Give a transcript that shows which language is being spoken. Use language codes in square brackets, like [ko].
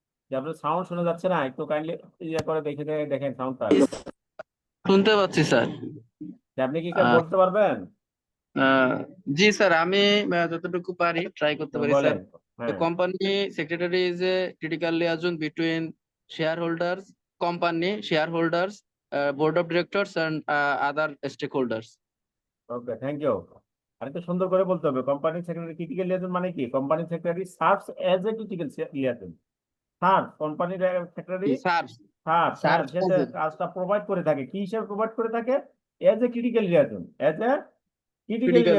[bn] যে আপনার সাউন্ড শোনা যাচ্ছে না, একটু কাইন্ডলি ইয়ে করে দেখেন সাউন্ডটা। শুনতে পাচ্ছি স্যার। আপনি কি আহ, বলতে পারবেন? আহ, জি স্যার, আমি যতটুকু পারি ট্রাই করতে পারি স্যার। বলেন। [en] The [bn] হ্যাঁ, [en] company secretary is a critical liaison between shareholders, company, shareholders, board of directors, and other stakeholders. Okay, thank you. [bn] আরেকটু সুন্দর করে বলতে হবে, [en] company secretary critical liaison [bn] মানে কি? Company secretary serves as a critical liaison. [en] serve, company secretary [bn] sir, serve, হ্যাঁ, sir, সে যে কাজটা প্রোভাইড করে থাকে, কি হিসেবে প্রোভাইড করে থাকে? [en] as a critical liaison, [bn] as a critical